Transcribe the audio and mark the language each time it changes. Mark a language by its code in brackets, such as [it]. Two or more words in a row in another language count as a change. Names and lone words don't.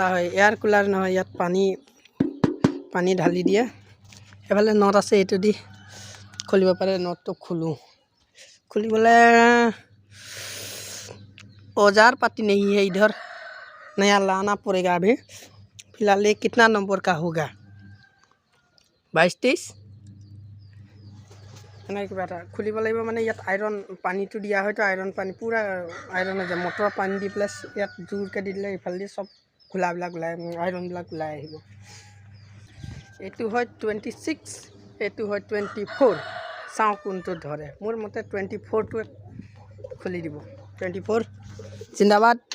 [as] হয় এয়াৰ কুলাৰ নহয় ইয়াত পানী ঢালি দিয়ে এফালে নট আছে এইটো দি খুলিব পাৰে নটটো খুলিবলৈ [hi] औजार पाती नहीं है इधर नया लाना पड़ेगा अभी फिलहाल ये कितना नंबर का होगा [as] 22-23 কিবা এটা খুলিব লাগিব মানে ইয়াত আইৰণ পানীটো দিয়া হয়তো আইৰণ পানী পুৰা আইৰণ হৈ যায় মটৰৰ পানী দি প্লাছ ইয়াত জোৰকৈ দি দিলে ইফালে চব খোলাবিলাক ওলাই আইৰণবিলাক ওলাই আহিব এইটো হয় 26 এইটো হয় 24 চাওঁ কোনটো ধৰে মোৰ মতে 24টো খুলি দিব 24 জিন্দাবাদ